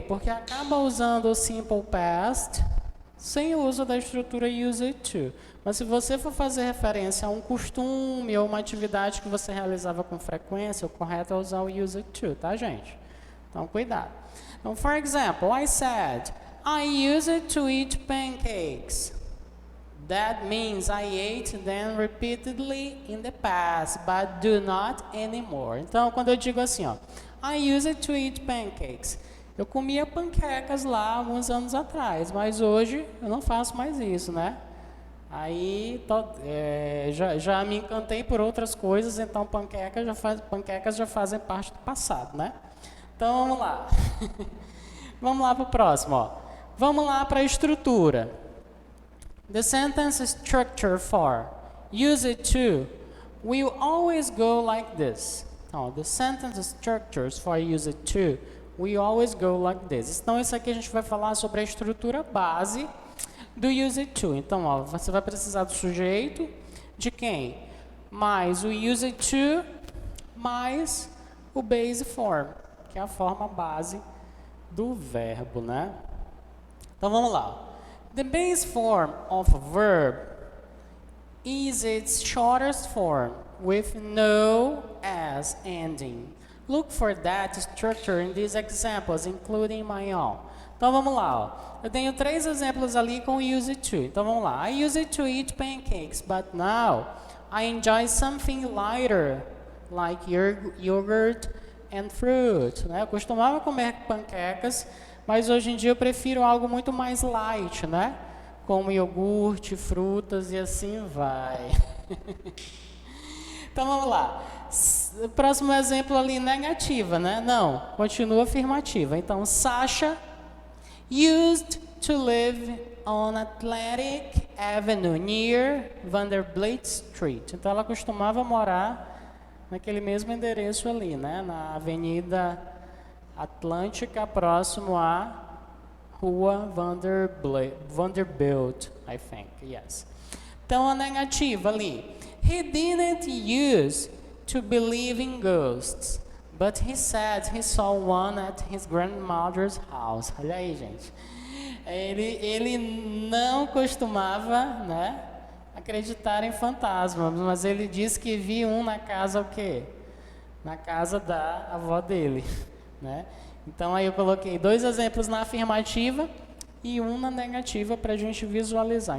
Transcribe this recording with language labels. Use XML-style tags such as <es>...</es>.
<pt>Porque acaba usando o simple past sem o uso da estrutura used to. Mas se você for fazer referência a um costume ou uma atividade que você realizava com frequência, o correto é usar o used to, tá, gente? Então, cuidado.</pt> <en>Então, for example, I said, I used to eat pancakes. That means I ate them repeatedly in the past, but do not anymore.</en> <pt>Então, quando eu digo assim, ó,</pt> <en>I used to eat pancakes.</en> <pt>Eu comia panquecas lá alguns anos atrás, mas hoje eu não faço mais isso, né? Aí já me encantei por outras coisas, então panquecas já fazem parte do passado, né? Então, vamos lá. Vamos lá para o próximo, ó. Vamos lá para a estrutura.</pt> <en>The sentence structure for used to will always go like this. Então, the sentence structures for used to will always go like this.</en> <pt>Então, isso aqui a gente vai falar sobre a estrutura base do used to. Então, ó, você vai precisar do sujeito, de quem? Mais o used to, mais o base form, que é a forma base do verbo, né? Então, vamos lá.</pt> <en>The base form of a verb is its shortest form with no s ending. Look for that structure in these examples, including my own.</en> <pt>Então vamos lá, ó. Eu tenho 3 exemplos ali com used to. Então vamos lá.</pt> <en>I used to eat pancakes, but now I enjoy something lighter, like yogurt and fruit.</en> <pt>Né? Eu costumava comer panquecas, mas hoje em dia eu prefiro algo muito mais light, né? Como iogurte, frutas e assim vai. Então vamos lá. Próximo exemplo ali, negativa, né? Não, continua afirmativa.</pt> <en>Então, Sasha used to live on Atlantic Avenue near Vanderbilt Street.</en> <pt>Então, ela costumava morar naquele mesmo endereço ali, né? Na Avenida Atlântica, próximo à Rua Vanderbilt,</pt> <en>I think, yes.</en> <pt>Então, a negativa ali.</pt> <en>He didn't use to believe in ghosts, but he said he saw one at his grandmother's house.</en> <pt>Olha aí, gente. Ele não costumava, né, acreditar em fantasmas, mas ele disse que viu um na casa, o quê? Na casa da avó dele, né? Então, aí eu coloquei 2 exemplos na afirmativa e um na negativa para a gente visualizar.</pt>